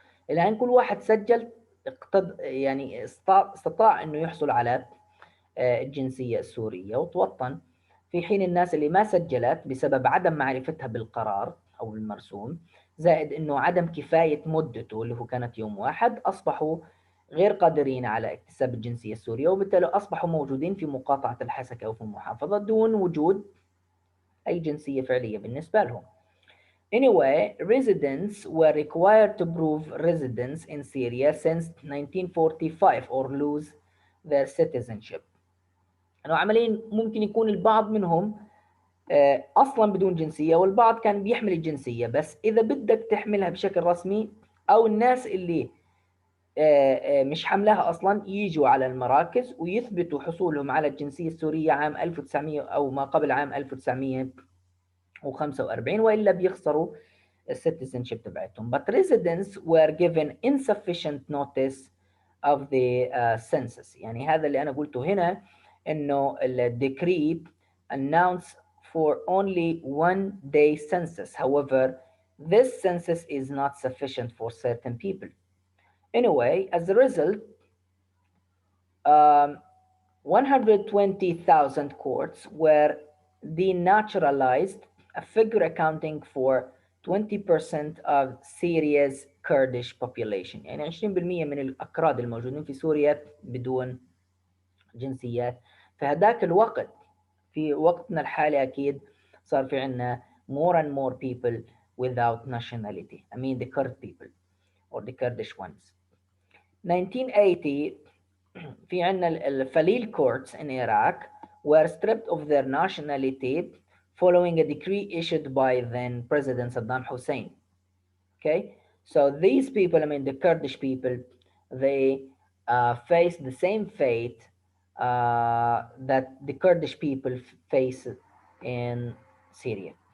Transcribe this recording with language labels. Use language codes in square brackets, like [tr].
[ar] الآن كل واحد سجل يعني استطاع أنه يحصل على الجنسية السورية وتوطن، في حين الناس اللي ما سجلت بسبب عدم معرفتها بالقرار أو المرسوم زائد أنه عدم كفاية مدته اللي هو كانت يوم واحد أصبحوا غير قادرين على اكتساب الجنسية السورية، وبالتالي أصبحوا موجودين في مقاطعة الحسكة أو في المحافظة دون وجود أي جنسية فعلية بالنسبة لهم. [en] Anyway, residents were required to prove residence in Syria since 1945 or lose their citizenship. [ar] أنه عمليا ممكن يكون البعض منهم أصلا بدون جنسية والبعض كان بيحمل الجنسية، بس إذا بدك تحملها بشكل رسمي أو الناس اللي مش حملها أصلا يجوا على المراكز ويثبتوا حصولهم على الجنسية السورية عام 1900 أو ما قبل عام 1945 وإلا بيخسروا الcitizenship تبعتهم. [en] But residents were given insufficient notice of the census. [ar] يعني هذا اللي أنا قلته هنا إنه الديكري [en] announced for only one day census. However, this census is not sufficient for certain people. Anyway, as a result, 120,000 Kurds were denaturalized, a figure accounting for 20% of Syria's Kurdish population. [ar] يعني 20% من الأكراد الموجودين في سوريا بدون جنسيات. في هذاك الوقت في وقتنا الحالي أكيد صار في عنا [en] more and more people without nationality. I mean the Kurd people or the Kurdish ones. 1980 [ar] في عنا الفليل [en] courts in Iraq were stripped of their nationality following a decree issued by then President Saddam Hussein. Okay, so these people, I mean the Kurdish people, they face the same fate that the Kurdish people face in Syria.